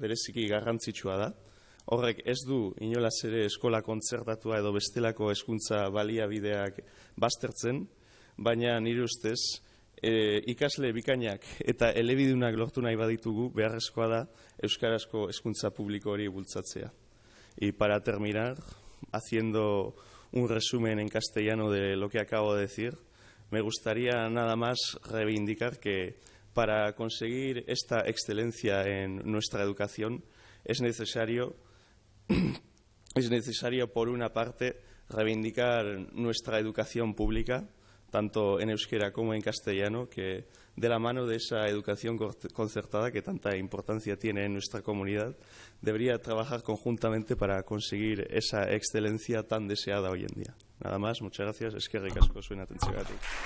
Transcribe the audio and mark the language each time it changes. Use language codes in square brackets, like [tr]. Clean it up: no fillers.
[eu] Bereziki garrantzitsua da. Horrek ez du inolaz ere eskola kontzertatua edo bestelako hezkuntza baliabideak baztertzen, baina nire ustez, ikasle bikainak eta elebidunak lortu nahi baditugu, beharrezkoa da euskarazko hezkuntza publiko hori bultzatzea. [es] Y para terminar, haciendo un resumen en castellano de lo que acabo de decir, me gustaría nada más reivindicar que para conseguir esta excelencia en nuestra educación es necesario, por una parte, reivindicar nuestra educación pública, tanto en euskera como en castellano, que de la mano de esa educación concertada que tanta importancia tiene en nuestra comunidad, debería trabajar conjuntamente para conseguir esa excelencia tan deseada hoy en día. Nada más, muchas gracias. [eu] Eskerrik asko zuen atentziagatik.